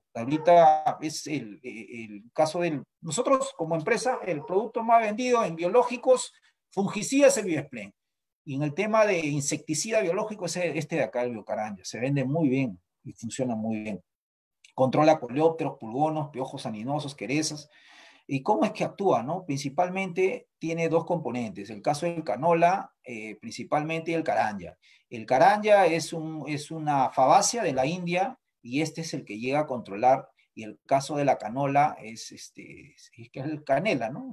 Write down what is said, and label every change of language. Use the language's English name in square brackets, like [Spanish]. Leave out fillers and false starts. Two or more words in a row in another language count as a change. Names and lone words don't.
[Spanish] Ahorita es el caso del... Nosotros como empresa, el producto más vendido en biológicos, fungicida es el Biosplen. Y en el tema de insecticida biológico es este de acá, el Biocaranja. Se vende muy bien y funciona muy bien. Controla coleópteros, pulgonos, piojos aninosos, querezas. ¿Y cómo es que actúa? ¿No? Principalmente tiene 2 componentes. El caso del canola, principalmente, y el caranja. El caranja es una fabácea de la India y este es el que llega a controlar. Y el caso de la canola es el canela, ¿no?